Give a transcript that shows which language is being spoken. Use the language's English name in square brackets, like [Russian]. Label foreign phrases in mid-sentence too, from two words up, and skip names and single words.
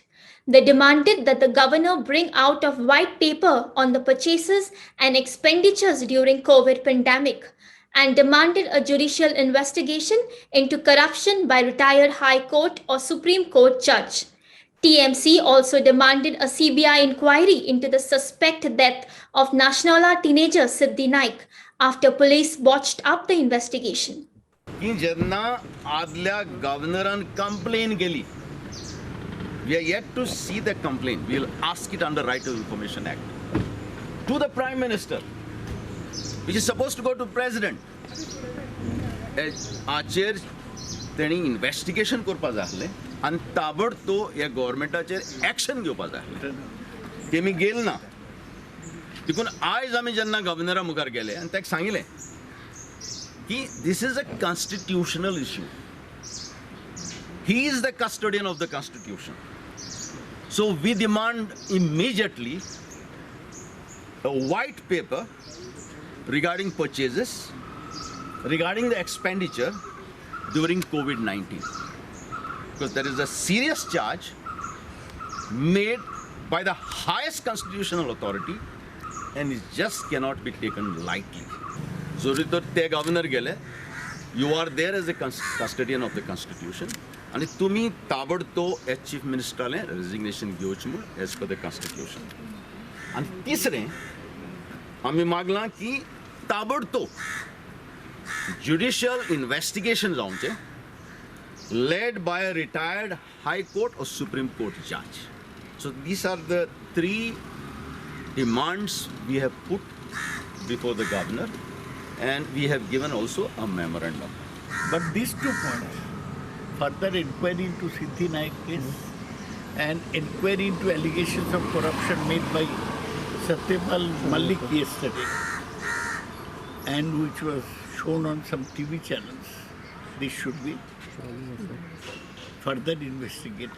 [English] They demanded that the governor bring out of white paper on the purchases and expenditures during COVID pandemic and demanded a judicial investigation into corruption by retired High Court or Supreme Court judge. TMC also demanded a CBI inquiry into the suspect death of Nationala teenager Siddhi Naik after police botched up the investigation. [Konkani] की जेन्ना आदल्या गव्हर्नरान कंप्लेन केली, [English] we are yet to see the complaint. We will ask it under Right to Information Act to the Prime Minister, which is supposed to go to President. [Konkani] आचेर तेणी इन्व्हेस्टिगेशन करपा जाय आसलें आनी ताबडतोब ह्या गव्हर्मेंटाचेर एक्शन घेवपा जाय आसलें. तेमी गेल ना. देखून आयज आमी जेन्ना गव्हर्नरा मुखार गेले आनी ताका सांगिल्लें की [English] this is a constitutional issue. He is the custodian of the Constitution. So we demand immediately a white paper regarding purchases, regarding the expenditure during COVID-19. Because there is a serious charge made by the highest constitutional authority and it just cannot be taken lightly. So the governor gele, you are there as a custodian of the Constitution. [Konkani] And तुम्ही ताबडतोब [English] as Chief Ministeran [Konkani] रेजिग्नेशन घेवचें म्हूण [English] as per the Constitution. [Konkani] आनी तिसरें आमी मागलां की ताबडतोब [English] judicial investigation [Konkani] जावचें [English] led by a retired High Court or Supreme Court judge. So these are the three demands we have put before the governor and we have given also a memorandum. But these 2 points, further inquiry into Siddhi Naik case and inquiry into allegations of corruption made by Satyapal Malik yesterday and which was shown on some TV channels, this should be further investigated.